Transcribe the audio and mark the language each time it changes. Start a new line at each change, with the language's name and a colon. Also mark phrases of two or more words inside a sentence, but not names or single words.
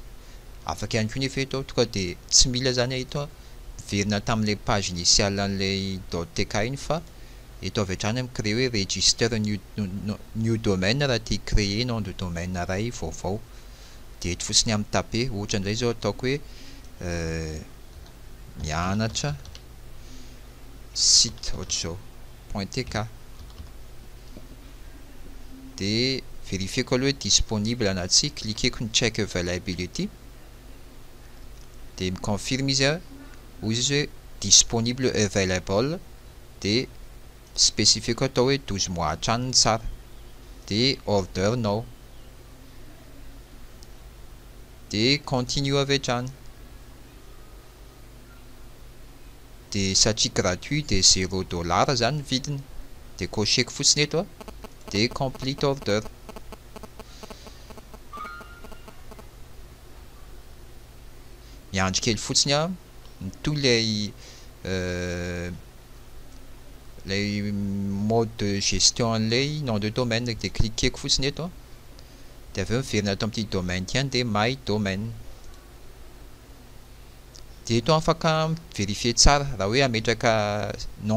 Malagasy: Afaka ihany koa nefa eto tonga de tsy mila zany eto verina tamin'le
French: page initiale
Malagasy: an'le .tk iny fa eto avy hatrany micréer hoe
English: register new domaine
Malagasy: raha ty
French: créer nom de domaine
Malagasy: ray vaovao de eto fotsiny amin'ny tape ohatra indray zao ataoko hoe mianatra site ohatra zao .tk de vérifieko aloha hoe disponible na tsy. Cliqueko ny
English: check availability
Malagasy: de miconfirme izy hoy izy hoe disponible available de spécifieko atao hoe 12 mois hatrany tsara de
English: order now
Malagasy: de continue avy hatrany de satria gratuit de $0 zany vidiny de cocheko fotsiny eto de
English: complete order
Malagasy: miandry kely fotsiny a to lay
French: mode de gestion
Malagasy: an'ilay
French: nom de domaine
Malagasy: de cliqueko fotsiny eto de aveo miverina ato amin'ity domaine ty any de
English: my domaine
Malagasy: de eto afaka vérifier tsara raha hoe ametraka nom